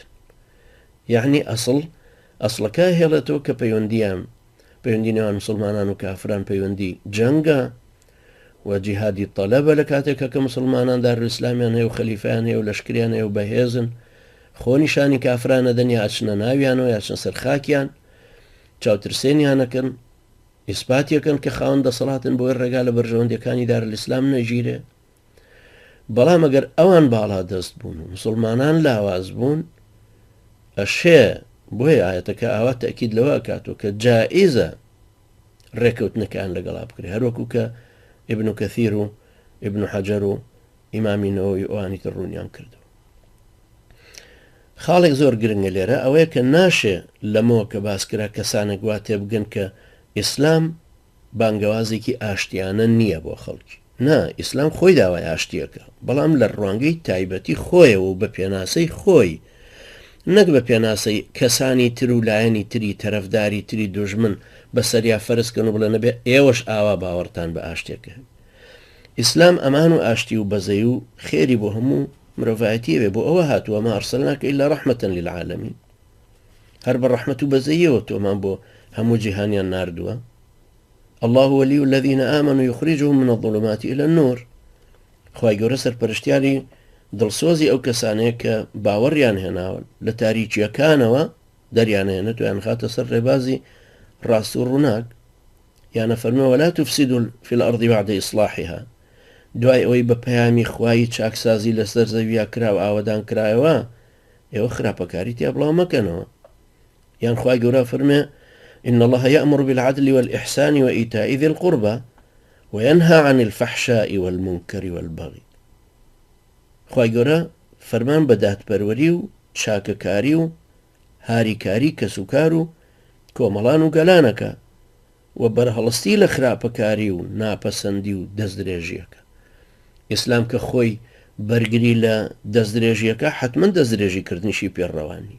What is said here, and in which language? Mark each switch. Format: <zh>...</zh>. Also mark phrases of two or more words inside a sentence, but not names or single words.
<ckb>یعنی ئەسڵەکە هێڵێتەوە کە پەیوەندی نێوان مسلمانان و کافران پەیوەندی جەنگە و جیهادی طەلەبە لە کاتێکە کە مسلمانان دارالئیسلامیان هەیە و خەلیفەیان هەیە و لەشکریان هەیە و بەهێزن، خۆ نیشانی کافرانە دەن یا ئاچنە ناویانەوە یا چنە سەر خاکیان، چاوترسێنیانەکەن، ئیسپاتیەکەن کە خاوەن دەسەڵاتن بۆی ڕێگا لە بەرژەوەندەکانی دارالئیسلام نەژیرێ. بەڵام ئەگەر ئەوان باڵا دەست بوون و مسلمانان لاواز بوون، ئەشێ بۆیە ئاەتەکە ئاوا تەکید لەوە ئەکاتەوە کە جائیزە ڕێکەوتنەکان لەگەڵا بکرێ، هەروەکو کە ابن كثير و ابن حجر و ئیمامی نەوەوی ئەوانی تر ڕوونیان کردەوە. خاڵێک زۆر گرنگە لێرە ئەوەیە کە ناشێ لەمەوە کە باسکرا کەسانێک وا تێبگەن کە ئیسلام بانگەوازێکی ئاشتیانە نییە بۆ خەڵکی. نا، ئیسلام خۆی داوای ئاشتیەکە، بەڵام لە ڕوانگەی تایبەتی خۆیەوە و بە پێناسەی خۆی، نەک بە پێناسەی کەسانی تر و لایەنی تری تەرەفداری تری دوژمن بەسەریا فەرزکەن و بڵێ نەبێ ئێوەش ئاوا باوەڕتان بە ئاشتێکە. ئیسلام ئەمان و ئاشتی و بەزەی و خێری بۆ هەموو مرۆڤایەتیە بێ، بۆ ئەوە هاتووە</ckb> <ar>ما ئەرسەلناکە ئیلا ڕەحمەتەن للعالەمین.</ar> <ckb>هەر بە ڕەحمەت و بەزەیەوە تۆمان بۆ هەموو جیهانیان ناردووە.</ckb> <ar>الله ولي الذين آمنوا يخرجهم من الظلمات إلى النور.</ar> <ckb>خوای گەورە سەرپەرشتیاری دڵسۆزی ئەو کەسانەیە کە باوەڕیان هێناوە لە تاریکیەکانەوە دەریانهێنێت و یان خاتە سەر ڕێبازی ڕاست و ڕووناک. یانە فەرمێ</ckb> <ar>ولا تفسدوا في الأرض بعد إصلاحها.</ar> <ckb>دوای ئەوەی بە پەیامی خوای چاکسازی لەسەر زەویا کرا و ئاوەدان کرایەوە، ئێوە خراپەکاری تیا بڵاو مەکەنەوە. یان خوای گەورە فەرمێ</ckb> <ar>إن الله يأمر بالعدل والإحسان وإيتاء ذي القربى وينهى عن الفحشاء والمنكر والبغي.</ar> <ckb>خوای گەورە فەرمان بە دادپەروەری و چاکەکاری و هاریکاری کەسوکار و کۆمەڵان و گەلانەکە و بەرهەڵستی لە خراپەکاری و ناپەسەندی و دەستدرێژیەکە. ئیسلام کە خۆی بەرگری لە دەستدرێژیەکە حتمما دەستدرێژی کردنیشی پێڕەوانی.</ckb>